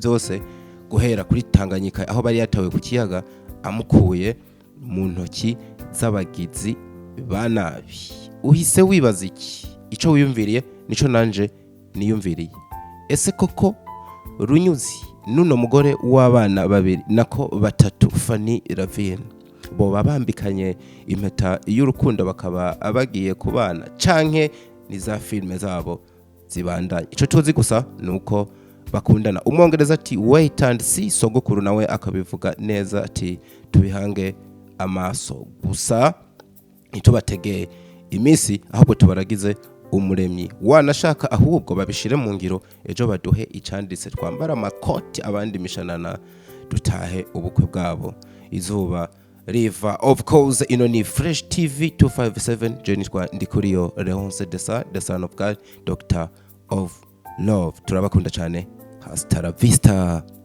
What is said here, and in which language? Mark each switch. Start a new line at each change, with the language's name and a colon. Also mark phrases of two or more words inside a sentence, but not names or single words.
Rundi: vyose guhera kuri Tanganyika aho bari yatawe ku kiyaga amukuye mu ntoki z'abagizi banabi uhise wibaza ico wiyumviriye nico nanje niyumviriye ese koko Runyuzi nuno mugore w'abana babiri nako batatu Fanny Lavine bo Bambikanye impeta y'urukundo bakaba abagiye kubana canke ni za filme zabo zibandanye ico tuzi gusa nuko bakundana umwongereza ati
English: wait and see
Rundi: sogokuru nawe akabivuga neza ati tubihange amaso gusa itubategeye imisi ahubwo tubaragize umuremyi wanashaka ahubwo babishire mu ngiro ejo baduhe icanditse twambara amakoti abandi mishanana dutahe ubukwe bwabo izuba riva
English: of course
Rundi: ino ni Fresh TV 257 Jenny Ndikuriyo Leonce the son of God Doctor of Love turabakunda cyane
Spanish: hasta la vista.